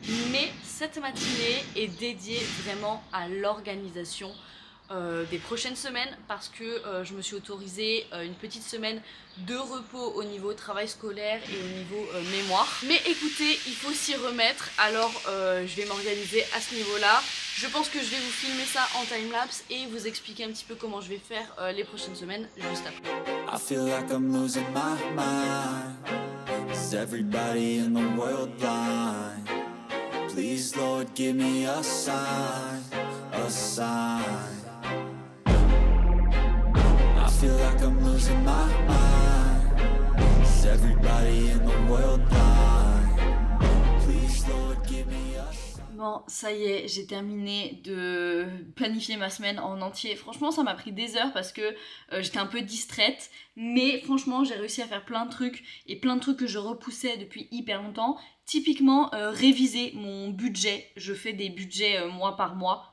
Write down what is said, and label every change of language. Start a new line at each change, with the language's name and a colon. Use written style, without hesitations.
French: Mais cette matinée est dédiée vraiment à l'organisation des prochaines semaines parce que je me suis autorisée une petite semaine de repos au niveau travail scolaire et au niveau mémoire. Mais écoutez, il faut s'y remettre, alors je vais m'organiser à ce niveau là. Je pense que je vais vous filmer ça en timelapse et vous expliquer un petit peu comment je vais faire les prochaines semaines juste après.
English: I feel like I'm losing my mind. Is everybody in the world blind? Please Lord give me a sign, a sign. I feel like I'm losing my mind. Is everybody in the world blind? Please Lord give me a sign.
French: Bon, ça y est, j'ai terminé de planifier ma semaine en entier. Franchement, ça m'a pris des heures parce que j'étais un peu distraite. Mais franchement, j'ai réussi à faire plein de trucs et plein de trucs que je repoussais depuis hyper longtemps. Typiquement, réviser mon budget. Je fais des budgets mois par mois.